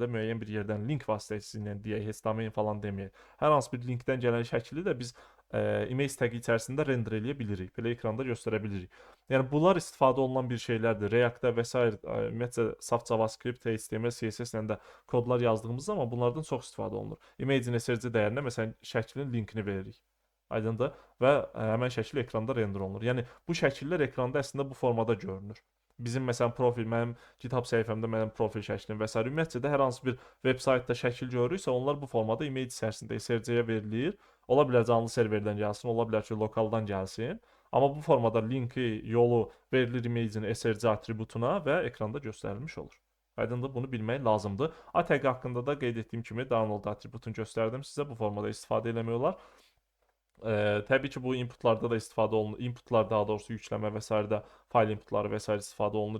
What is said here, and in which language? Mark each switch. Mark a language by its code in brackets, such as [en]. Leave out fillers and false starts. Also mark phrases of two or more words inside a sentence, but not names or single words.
[az] müəyyən bir yerdən link vasitəsilə deyək, heç domain falan deməyək. Hər hansı bir linkdən gələn şəkli də biz [en] image tagi [az] içərisində render eləyə bilirik. Belə ekranda göstərə bilirik. Yəni bunlar istifadə olunan bir şeylərdir. React-da və s. ümumiyyətlə saf JavaScript, HTML, CSS-lə də kodlar yazdığımız zaman bunlardan çox istifadə olunur. Image-in SRC dəyərinə məsələn şəklin linkini veririk. Aydındır? Və həmin şəkil ekranda render olunur. Yəni bu şəkillər ekranda əslində bu formada görünür. Bizim məsələn profil, mənim GitHub səhifəmdə mənim profil şəklim və s. ümumiyyətcə də hər hansı bir veb-saytda şəkil görürüksə, onlar bu formada image içərisində SRC-yə verilir. Ola bilər canlı serverdən gəlsin, ola bilər ki, lokaldan gəlsin. Amma bu formada linki, yolu verilir image-in SRC atributuna və ekranda göstərilmiş olur. Aydındır, bunu bilmək lazımdır. ATG haqqında da qeyd etdiyim kimi download atributunu göstərdim sizə. Bu formada istifadə eləmək olar. Təbii ki, bu inputlarda da istifadə olunur. Inputlar daha doğrusu yükləmə və s. də fayl inputları və s. istifadə olunur.